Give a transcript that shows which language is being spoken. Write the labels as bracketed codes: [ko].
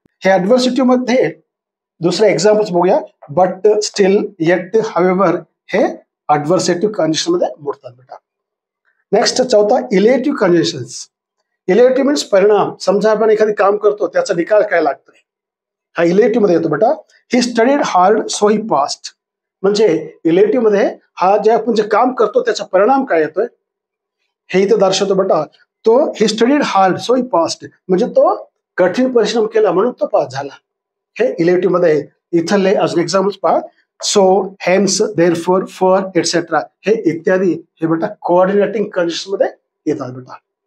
[mr] हे अडव्हर्सेटिव्ह मध्ये दुसरे एक्झाम्पल्स बघूया। बट, स्टील, येट, हावेवर हे अडव्हर्सेटिव्ह कंजंक्शन मध्ये मोडतात बेटा। नेक्स्ट चौथा इलेटिव्ह कंजंक्शन्स। इलेटिव्ह मीन्स परिणाम। समजा आपण एखादी काम करतो त्याचा निकाल काय लागतोय, हा इलेटिव्ह मध्ये येतो बेटा। [en] He studied hard so he passed. [mr] म्हणजे इलेटिव्ह मध्ये हा जे आपण जे काम करतो त्याचा परिणाम काय येतोय हे इथं दर्शवतो बेटा। तो [en] he studied hard so he passed [mr] म्हणजे तो कठीण परिश्रम केला म्हणून तो पास झाला, हे इलेटिव्ह मध्ये। इथले अजून एक्झाम्पल्स पहा। So, hence, therefore, for, etcetera हे इत्यादी हे बेटा कोऑर्डिनेटिंग कंजंक्शन मध्ये येतात बेटा।